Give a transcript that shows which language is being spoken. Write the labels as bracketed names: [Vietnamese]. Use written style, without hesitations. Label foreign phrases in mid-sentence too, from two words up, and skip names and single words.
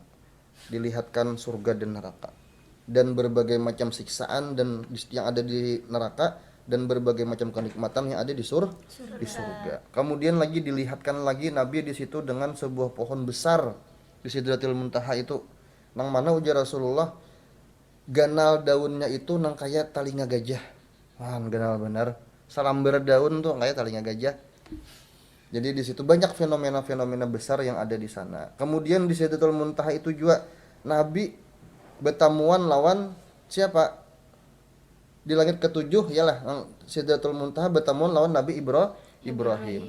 [Indonesian] Dilihatkan surga dan neraka, dan berbagai macam siksaan dan yang ada di neraka, dan berbagai macam kenikmatan yang ada di surga. Kemudian lagi dilihatkan lagi Nabi di situ dengan sebuah pohon besar di Sidratul Muntaha itu, [Banjar] nang mana ujar Rasulullah ganal daunnya itu nang kayak talinga gajah. Wah, ganal benar. Salamber daun tuh kayak talinga gajah. [Indonesian] Jadi di situ banyak fenomena-fenomena besar yang ada di sana. Kemudian di Sidratul Muntaha itu juga Nabi bertemuan lawan siapa? Di langit ketujuh ialah Sidratul Muntaha bertemu lawan Nabi Ibrahim.